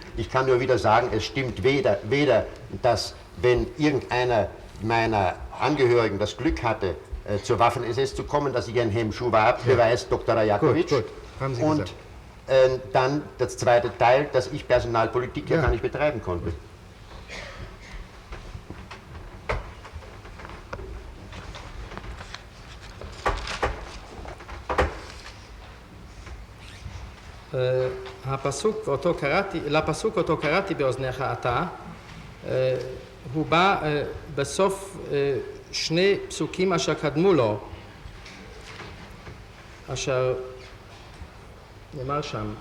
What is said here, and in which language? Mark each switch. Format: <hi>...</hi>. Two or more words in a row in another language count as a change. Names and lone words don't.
<de>Ich kann nur wieder sagen, es stimmt weder, dass, wenn irgendeiner meiner Angehörigen das Glück hatte, zur Waffen-SS zu kommen, dass ich ein Hemmschuh war, beweist Dr. Rajakovic. Gut, haben Sie gesagt. Dann das zweite Teil, dass ich Personalpolitik ja gar nicht betreiben konnte.</de> <he>לפסוק אותו קראתי באוזניך אתה, הוא בא בסוף שני פסוקים אשר קדמו לו, אשר נאמר שם.</he>